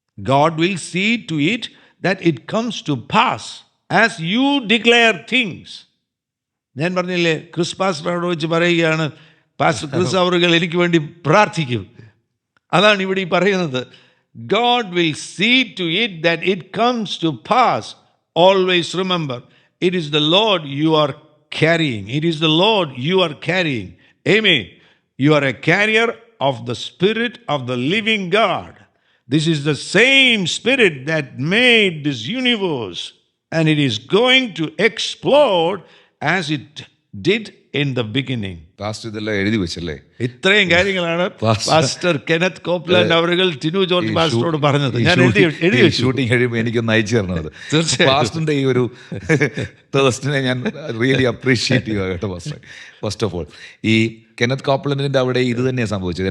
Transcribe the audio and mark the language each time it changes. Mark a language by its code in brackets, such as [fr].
[en] God will see to it that it comes to pass. As you declare things. [ml] ഞാൻ പറഞ്ഞില്ലേ, Chris പാസ്റ്ററോട് വെച്ച് പറയുകയാണ്, pastor Chris അവറുകൾ എനിക്ക് വേണ്ടി പ്രാർത്ഥിക്കും. അതാണ് ഇവിടെ ഈ പറയുന്നത്. [en] God will see to it that it comes to pass. Always remember, it is the Lord you are carrying. It is the Lord you are carrying. Amen. You are a carrier of the Spirit of the living God. This is the same Spirit that made this universe. And it is going to explode as it did in the beginning. [ml] Pastor ഇതെല്ലാം എഴുതി വെച്ചല്ലേ? ഇത്രയും കാര്യങ്ങളാണ് pastor Kenneth Copeland അവர்கள் Tinu George പാസ്റ്ററോട് പറഞ്ഞത്. ഞാൻ എഴുതി shooting കഴിയുമ്പോൾ എനിക്കൊന്ന് അയച്ചു തരണത്. പാസ്റ്ററിന്റെ ഈ ഒരു തേഴ്സ്റ്റിനെ ഞാൻ റിയലി അപ്രീഷിയേറ്റ് ചെയ്യുക കേട്ടോ പാസ്റ്റർ. ഫസ്റ്റ് ഓഫ് ഓൾ, ഈ കെനത്ത് കോപ്ലാൻഡിന്റെ അവിടെ ഇത് തന്നെയാണ് സംഭവിച്ചത്.